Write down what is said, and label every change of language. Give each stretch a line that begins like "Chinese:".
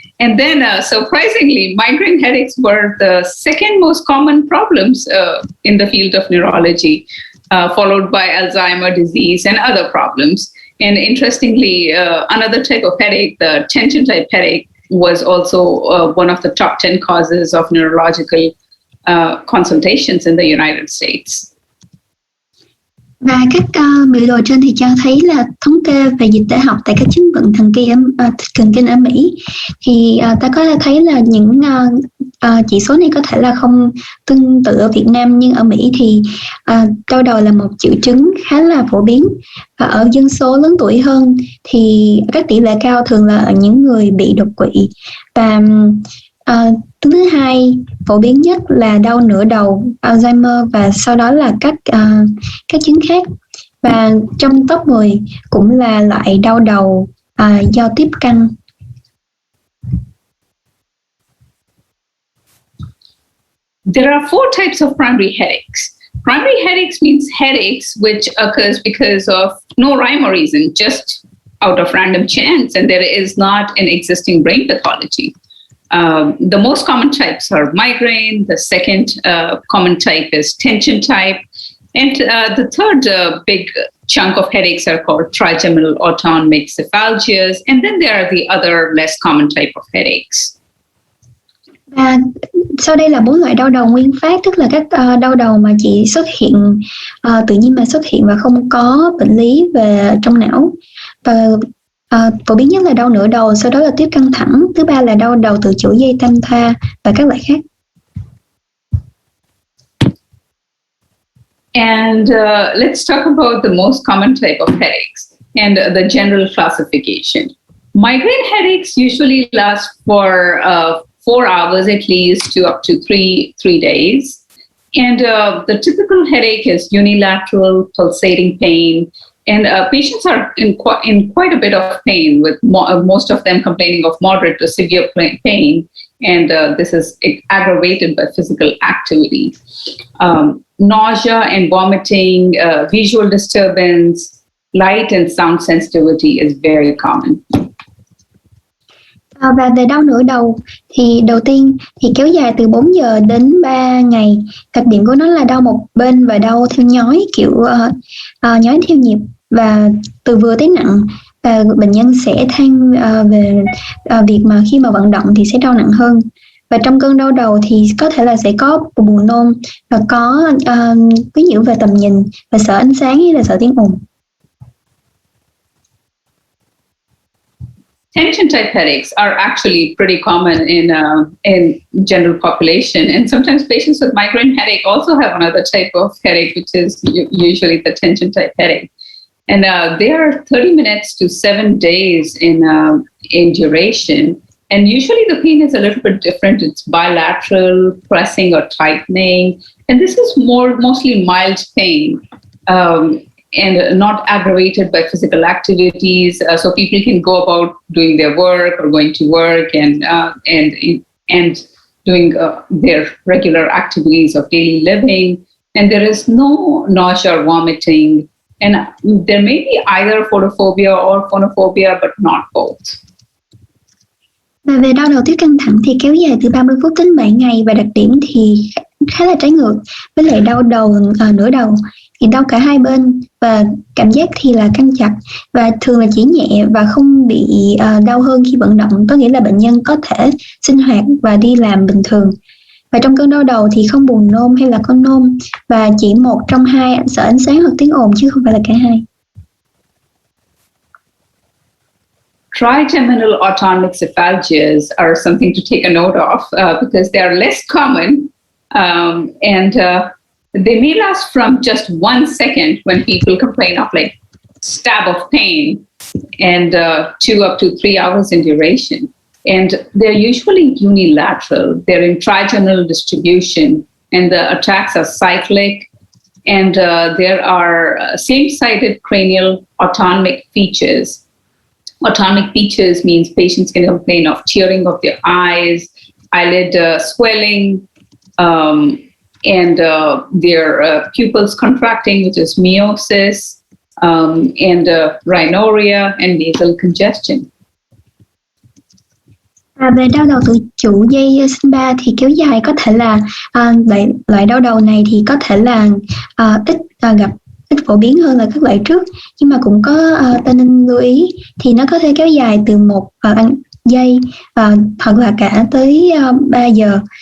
English: And then surprisingly, migraine headaches were the second most common problems in the field of neurology, followed by Alzheimer's disease and other problems. And interestingly, another type of headache, the tension type headache, was also one of the top 10 causes of neurological consultations in the United States.
Vietnamese: Và các biểu đồ trên thì cho thấy là thống kê về dịch tễ học tại các chứng bệnh thần kinh ở Mỹ, thì ta có thể thấy là những chỉ số này có thể là không tương tự ở Việt Nam, nhưng ở Mỹ thì đau đầu là một triệu chứng khá là phổ biến, và ở dân số lớn tuổi hơn thì các tỷ lệ cao thường là ở những người bị đột quỵ, và thứ hai phổ biến nhất là đau nửa đầu, Alzheimer, và sau đó là các chứng khác. Và trong top 10 cũng là loại đau đầu do tiếp căn.
English: There are four types of primary headaches. Primary headaches means headaches which occurs because of no rhyme or reason, just out of random chance, and there is not an existing brain pathology. The most common types are migraine. The second common type is tension type. And the third big chunk of headaches are called trigeminal autonomic cephalgias. And then there are the other less common type of headaches.
Vietnamese: Và sau đây là 4 loại đau đầu nguyên phát, tức là các đau đầu mà chỉ xuất hiện tự nhiên mà xuất hiện và không có bệnh lý về trong não. Và phổ biến nhất là đau nửa đầu, sau đó là tiếp căng thẳng, thứ ba là đau đầu từ chuỗi dây tam thoa và các loại khác.
English: And let's talk about the most common type of headaches and the general classification. Migraine headaches usually last for 4 hours at least to up to three days. And the typical headache is unilateral pulsating pain. And patients are in quite a bit of pain, with most of them complaining of moderate to severe pain. And this is aggravated by physical activity. Nausea and vomiting, visual disturbance, light and sound sensitivity is very common.
Vietnamese: Và về đau nửa đầu thì đầu tiên thì kéo dài từ 4 giờ đến 3 ngày. Đặc điểm của nó là đau một bên và đau theo nhói, kiểu nhói theo nhịp, và từ vừa tới nặng. Và bệnh nhân sẽ than về việc mà khi mà vận động thì sẽ đau nặng hơn. Và trong cơn đau đầu thì có thể là sẽ có buồn nôn và có quấy nhiễu về tầm nhìn và sợ ánh sáng hay là sợ tiếng ồn.
English: tension type headaches are actually pretty common in general population, and sometimes patients with migraine headache also have another type of headache, which is usually the tension type headache. And they are 30 minutes to 7 days in duration. And usually the pain is a little bit different. It's bilateral, pressing or tightening. And this is mostly mild pain. And not aggravated by physical activities, so people can go about doing their work or going to work and doing their regular activities of daily living. And there is no nausea or vomiting, and there may be either photophobia or phonophobia, but not both.
Vietnamese: Và về đau đầu tuyết căng thẳng thì kéo dài từ 30 phút đến 7 ngày và đặc điểm thì khá là trái ngược với lại đau đầu nửa đầu. Thì đau cả hai bên và cảm giác thì là căng chặt và thường là chỉ nhẹ và không bị đau hơn khi vận động, có nghĩa là bệnh nhân có thể sinh hoạt và đi làm bình thường. Và trong cơn đau đầu thì không buồn nôn hay là có nôn và chỉ một trong hai sợ ánh sáng hoặc tiếng ồn chứ không phải là cả hai.
English: Trigeminal autonomic cephalgias are something to take a note of because they are less common and they may last from just 1 second when people complain of like stab of pain and 2 up to 3 hours in duration. And they're usually unilateral. They're in trigeminal distribution and the attacks are cyclic. And there are same-sided cranial autonomic features. Autonomic features means patients can complain of tearing of their eyes, eyelid swelling, and their pupils contracting, which is meiosis, and rhinorrhea and nasal congestion.
Vietnamese: Về đau đầu tự chủ dây sinh ba thì kéo dài có thể là loại đau đầu này thì có thể là ít phổ biến hơn là các loại trước, nhưng mà cũng có ta nên lưu ý thì nó có thể kéo dài từ 1 giây hoặc là cả tới 3 giờ.